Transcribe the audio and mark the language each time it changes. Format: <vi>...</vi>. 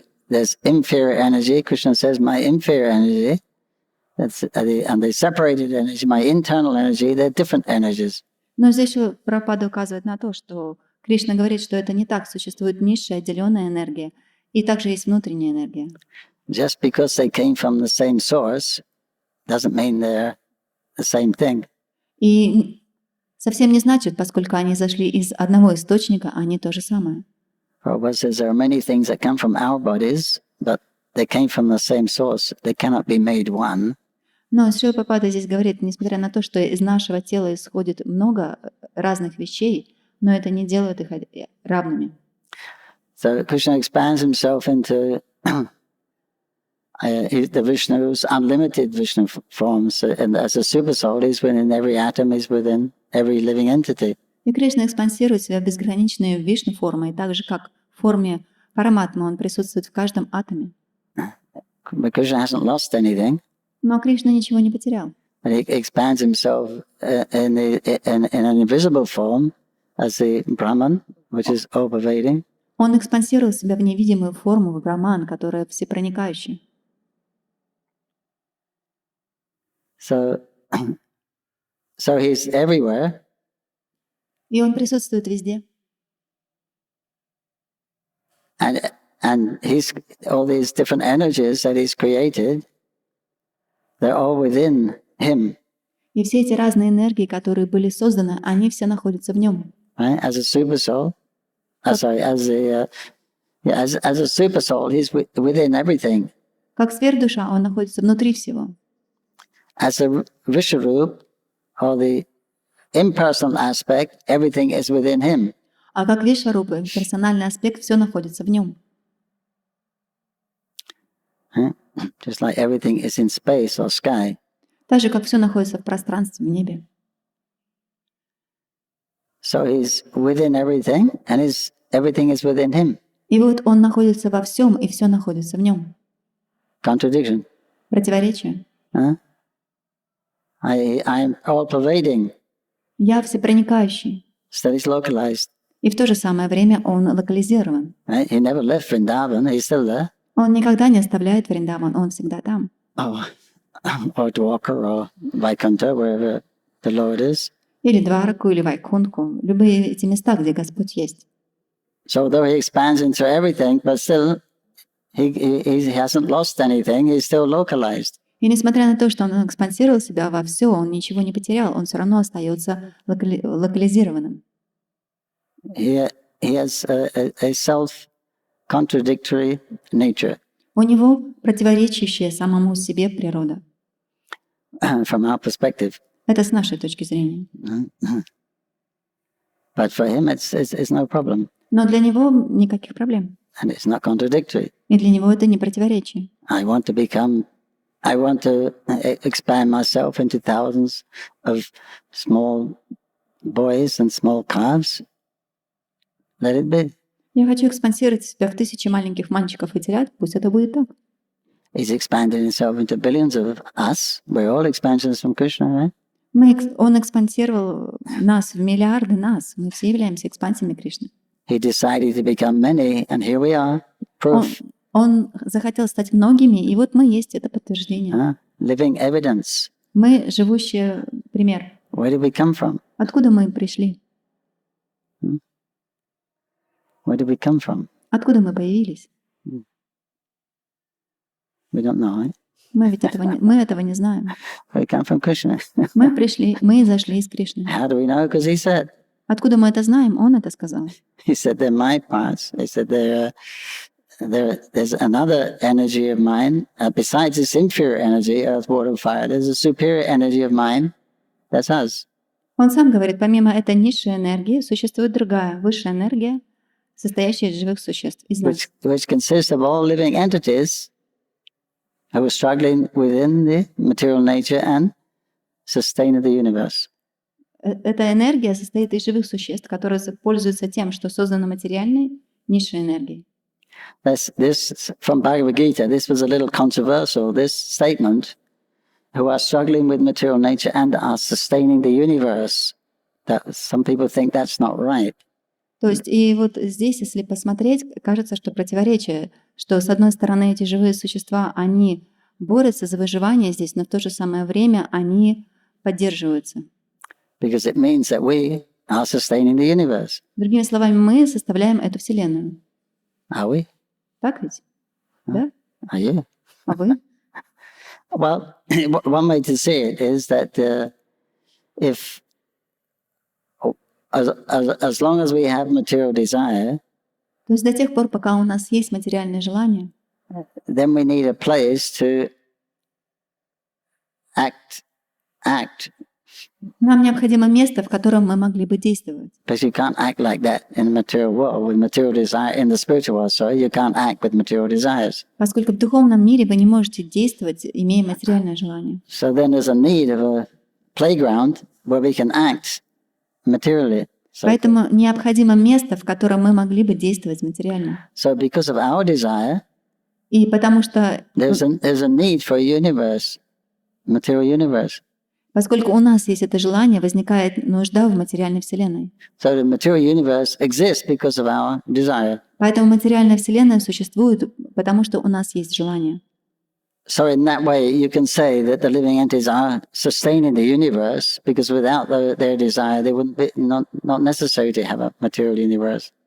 <en>There's inferior energy. Krishna says my inferior energy. And the separated energy, my internal energy, they're different energies.</en> <ru>Но здесь еще Прабхупада указывает на то, что Кришна говорит, что это не так. Существует низшая отделенная энергия, и также есть внутренняя энергия.</ru> <en>Just because they came from the same source doesn't mean they're the same thing.</en> <ru>И совсем не значит, поскольку они зашли из одного источника, они то же самое.</ru> <en>Prabhupada says there are many things that come from our bodies, but they came from the same source. They cannot be made one.</en> <ru>Но Шрила Прабхупада здесь говорит, несмотря на то, что из нашего тела исходит много разных вещей, но это не делает их равными.</ru> <en>So Krishna expands himself into the Vishnu's unlimited Vishnu forms, and as a super soul, he's within every atom, he's within every living entity.</en> <ru>И Кришна экспансирует себя в безграничные Вишну формы, и так же, как в форме Параматмы, он присутствует в каждом атоме.</ru> <en>But Krishna hasn't lost anything.</en> <ru>Но Кришна ничего не потерял.</ru> <en>And he expands himself in an invisible form as the Brahman, which is all-pervading.</en> <ru>Он экспансировал себя в невидимую форму, в Браман, которая всепроникающая.</ru> <en>So he's everywhere.</en> <ru>И он присутствует везде.</ru> <en>And he's all these different energies that he's created, they're all within him.</en> <ru>И все эти разные энергии, которые были созданы, они все находятся в нем.</ru> <en>Right? As a super soul, as a super soul, he's within everything.</en> <ru>Как сверхдуша, он находится внутри всего.</ru> <en>As a Visharup, or the impersonal aspect, everything is within him.</en> <ru>А как Вишварупа, персональный аспект, все находится в нем.</ru> <en>Just like everything is in space or sky.</en> <ru>Так же, как все находится в пространстве, в небе.</ru> <en>So he's within everything, and everything is within him.</en> <ru>И вот он находится во всем, и все находится в нем.</ru> <en>Contradiction.</en> <ru>Противоречие.</ru> <en>I am all-pervading.</en> <ru>Я всепроникающий.</ru> <en>Still he's localized.</en> <ru>И в то же самое время он локализирован.</ru> <en>Right? He never left Vrindavan, he's still there.</en> <ru>Он никогда не оставляет Вриндаван, он всегда там.</ru> <en>Or Dwarka, or Vaikuntha, wherever the Lord is.</en> <ru>Или Двараку, или Вайкунтху. Любые эти места, где Господь есть.</ru> <en>So though he expands into everything, but still he hasn't lost anything, he's still localized.</en> <ru>И несмотря на то, что он экспансировал себя во все, он ничего не потерял, он все равно остается локализированным.</ru> <en>He has a self-contradictory nature.</en> <ru>У него противоречащая самому себе природа.</ru> <en>From our perspective.</en> <ru>Это с нашей точки зрения.</ru> <en>But for him it's no problem.</en> <ru>Но для него никаких проблем.</ru> <en>And it's not contradictory.</en> <ru>И для него это не противоречие.</ru> <en>I want to expand myself into thousands of small boys and small calves. Let it be.</en> <ru>Я хочу экспансировать себя в тысячи маленьких мальчиков и телят, пусть это будет так.</ru> <en>He's expanded himself into billions of us. We're all expansions from Krishna, right?</en> <ru>Он экспансировал нас в миллиарды нас. Мы все являемся экспансиями Кришны.</ru> <en>He decided to become many, and here we are. Proof.</en> <ru>Он захотел стать многими, и вот мы есть это подтверждение.</ru> <en>Living evidence.</en> <ru>Мы живущий пример.</ru> <en>Where did we come from?</en> <ru>Откуда мы пришли?</ru> <en>Where did we come from?</en> <ru>Откуда мы появились?</ru> <en>We don't know, right?</en> <ru>Мы этого не знаем.</ru> <en>We come from Krishna.</en> <ru>Мы зашли из Кришны.</ru> <en>How do we know? Because he said.</en> <ru>Откуда мы это знаем? Он это сказал.</ru> <en>He said they're my parts. He said there's another energy of mine besides this inferior energy, earth, water, fire. There's a superior energy of mine. That's us.</en> <ru>Он сам говорит, помимо этой низшей энергии существует другая, высшая энергия, состоящая из живых существ, из нас.</ru> <en>Which consists of all living entities who are struggling within the material nature and sustain the universe.</en> <ru>Эта энергия состоит из живых существ, которые пользуются тем, что создано материальной, низшей энергией.</ru> <en>This from Bhagavad Gita. This was a little controversial. This statement, who are struggling with material nature and are sustaining the universe. That some people think that's not right.</en> <ru>То есть и вот здесь, если посмотреть, кажется, что противоречие, что с одной стороны эти живые существа, они борются за выживание здесь, но в то же самое время они поддерживаются.</ru> <en>Because it means that we are sustaining the universe.</en> <ru>Другими словами, мы составляем эту вселенную.</ru> <en>Are we?</en> <ru>Так ведь? Да?</ru> <en>Are you?</en> <ru>А вы?</ru> <en>Well, one way to see it is that if as long as we have material desire,</en> <ru>то есть до тех пор, пока у нас есть материальное желание,</ru> <en>then we need a place to act.</en> <ru>Нам необходимо место, в котором мы могли бы действовать.</ru> <en>Because you can't act like that in the material world with material desire. In the spiritual world, sorry, you can't act with material desires.</en> <ru>Поскольку в духовном мире вы не можете действовать, имея материальное желание.</ru> <en>So then there's a need of a playground where we can act materially.</en> <ru>Поэтому необходимо место, в котором мы могли бы действовать материально.</ru> <en>So because of our desire,</en> <ru>и потому что</ru> <en>there's a need for a universe, material universe.</en> <ru>Поскольку у нас есть это желание, возникает нужда в материальной вселенной.</ru> <en>So the material universe exists because of our desire.</en> <ru>Поэтому материальная вселенная существует, потому что у нас есть желание.</ru> <en>So in that way, you can say that the living entities are sustaining the universe, because without their desire, they wouldn't be not necessary to have a material universe.</en>